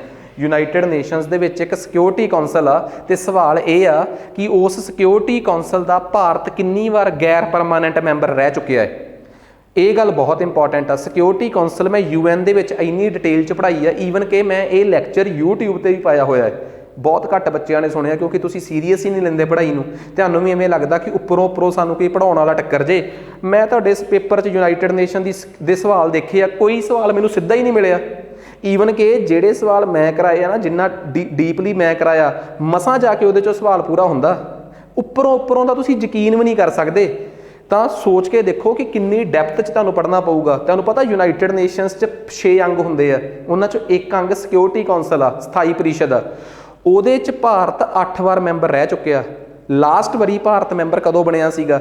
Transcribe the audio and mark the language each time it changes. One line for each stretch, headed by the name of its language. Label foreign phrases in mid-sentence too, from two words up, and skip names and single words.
Punjabi: ਯੂਨਾਈਟਿਡ ਨੇਸ਼ਨਸ ਦੇ ਵਿੱਚ ਇੱਕ ਸਿਕਿਉਰਿਟੀ ਕਾਉਂਸਲ ਆ ਤੇ ਸਵਾਲ ਇਹ ਆ ਕਿ ਉਸ ਸਿਕਿਉਰਿਟੀ ਕਾਉਂਸਲ ਦਾ ਭਾਰਤ ਕਿੰਨੀ ਵਾਰ ਗੈਰ
English: permanent member
Punjabi: ਰਹਿ ਚੁੱਕਿਆ ਹੈ? ਇਹ ਗੱਲ ਬਹੁਤ ਇੰਪੋਰਟੈਂਟ ਆ। ਸਿਕਿਉਰਿਟੀ ਕਾਉਂਸਲ ਮੈਂ UN ਦੇ ਵਿੱਚ ਇੰਨੀ ਡਿਟੇਲ 'ਚ ਪੜ੍ਹਾਈ ਆ, ਈਵਨ ਕਿ ਮੈਂ ਇਹ ਲੈਕਚਰ YouTube 'ਤੇ ਵੀ ਪਾਇਆ ਹੋਇਆ ਹੈ। बहुत घੱਟ ਬੱਚਿਆਂ ਨੇ ਸੁਣਿਆ ਕਿਉਂਕਿ ਤੁਸੀਂ ਸੀਰੀਅਸ ਹੀ ਨਹੀਂ ਲੈਂਦੇ ਪੜ੍ਹਾਈ ਨੂੰ, ਤੁਹਾਨੂੰ ਭੀ ਇਵੇਂ ਲਗਦਾ ਕਿ ਉੱਪਰੋਂ ਉੱਪਰੋਂ ਸਾਨੂੰ ਕੋਈ ਪੜ੍ਹਾਉਣ ਵਾਲਾ ਟੱਕਰ ਜੇ। ਮੈਂ ਤੁਹਾਡੇ ਇਸ ਪੇਪਰ 'ਚ ਯੂਨਾਈਟਿਡ ਨੇਸ਼ਨ ਦੇ ਸਵਾਲ ਦੇਖੇ ਆ, ਕੋਈ ਸਵਾਲ ਮੈਨੂੰ ਸਿੱਧਾ ਹੀ ਨਹੀਂ ਮਿਲਿਆ। ਈਵਨ ਕਿ ਜਿਹੜੇ ਸਵਾਲ ਮੈਂ ਕਰਾਏ ਆ ਨਾ, ਜਿੰਨਾ ਡੀਪਲੀ ਮੈਂ ਕਰਾਇਆ, ਮਸਾਂ ਜਾ ਕੇ ਉਹਦੇ 'ਚੋਂ ਸਵਾਲ ਪੂਰਾ ਹੁੰਦਾ। ਉੱਪਰੋਂ ਦਾ ਤੁਸੀਂ ਯਕੀਨ ਵੀ ਨਹੀਂ ਕਰ ਸਕਦੇ। ਤਾਂ ਸੋਚ ਕੇ ਦੇਖੋ ਕਿ ਕਿੰਨੀ ਡੈਪਥ 'ਚ ਤੁਹਾਨੂੰ ਪੜ੍ਹਨਾ ਪਊਗਾ। ਤੁਹਾਨੂੰ ਪਤਾ ਯੂਨਾਈਟਿਡ ਨੇਸ਼ਨਸ 'ਚ 6 ਅੰਗ ਹੁੰਦੇ ਆ, ਉਹਨਾਂ 'ਚੋਂ ਇੱਕ ਅੰਗ ਸਿਕਿਉਰਿਟੀ ਕੌਂਸਲ ਆ, ਸਥਾਈ ਪ੍ਰੀਸ਼ਦ ਆ। ਉਹਦੇ 'ਚ ਭਾਰਤ 8 ਵਾਰ ਮੈਂਬਰ ਰਹਿ ਚੁੱਕਿਆ। ਲਾਸਟ ਵਾਰੀ ਭਾਰਤ ਮੈਂਬਰ ਕਦੋਂ ਬਣਿਆ ਸੀਗਾ?